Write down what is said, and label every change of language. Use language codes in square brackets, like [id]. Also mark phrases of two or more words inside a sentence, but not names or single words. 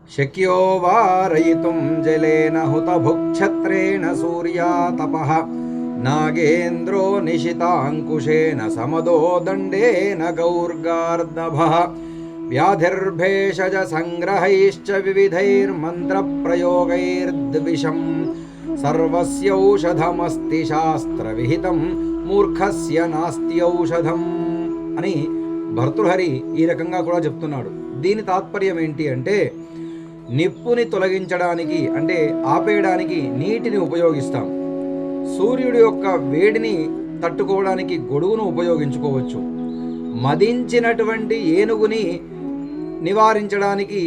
[sa] शक्यो वारयितुं जलेन हुतभुक्षत्रेण सूर्यातपः नागेन्द्रो निशिताङ्कुशेन समदो दण्डेन गौर्गार्दभः व्याधिर्भेषज संग्रहैश्च विविधैर्मन्त्रप्रयोगैर्द्विषम् सर्वस्यौषधमस्ति शास्त्रविहितं మూర్ఖస్య నాస్తి ఔషధం [te] అని భర్తృహరి ఈ రకంగా కూడా చెప్తున్నాడు. దీని తాత్పర్యం ఏంటి అంటే, నిప్పుని తొలగించడానికి అంటే ఆపేయడానికి నీటిని ఉపయోగిస్తాం, సూర్యుడి యొక్క వేడిని తట్టుకోవడానికి గొడుగును ఉపయోగించుకోవచ్చు, మదించినటువంటి ఏనుగుని నివారించడానికి